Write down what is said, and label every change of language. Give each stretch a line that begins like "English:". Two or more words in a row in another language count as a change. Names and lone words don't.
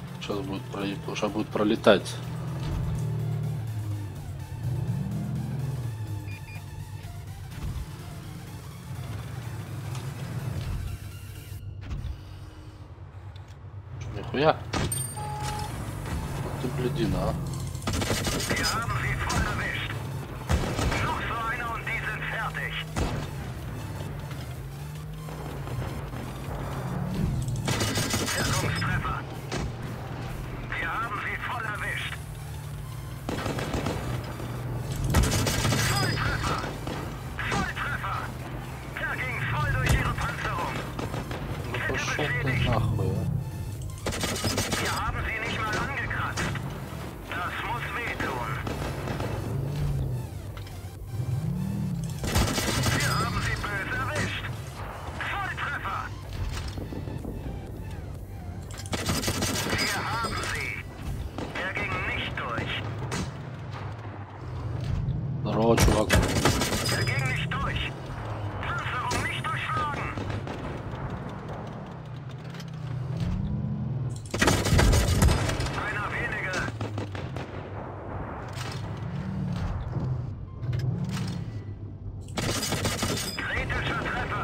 Russian: сейчас будет пролетать. Нихуя. Ты блядина, а.
German: Wir haben sie voll erwischt. Noch so einer und die sind fertig. Wirkungstreffer. Wir haben sie voll erwischt. Volltreffer. Volltreffer. Der ging voll durch ihre Panzerung.
Russian: Ну пошел ты нахуй, а.
German: Wir haben sie nicht mal angekratzt. Das muss wehtun. Wir haben sie böse erwischt. Volltreffer. Wir haben sie. Er ging nicht durch.
Russian: Здорово, чувак.
German: Er ging nicht durch. Panzerung nicht durchschlagen. Einer weniger. Kritischer Treffer.